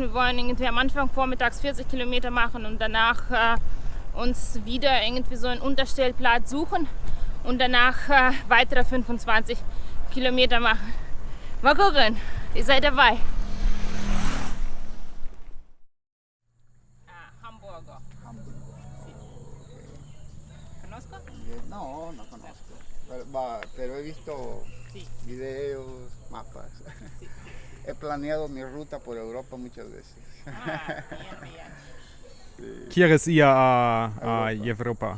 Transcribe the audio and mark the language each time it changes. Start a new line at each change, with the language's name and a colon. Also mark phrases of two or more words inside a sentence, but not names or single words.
German: Wir wollen irgendwie am Anfang vormittags 40 Kilometer machen und danach uns wieder irgendwie so einen Unterstellplatz suchen und danach weitere 25 Kilometer machen. Mal gucken, ihr seid dabei. Hamburger.
Spanish: Sí. ¿Conozco? No, no conozco. Pero he visto Sí. videos, mapas. Sí. He planeado mi ruta por Europa muchas veces. ¿Quieres ir a Europa?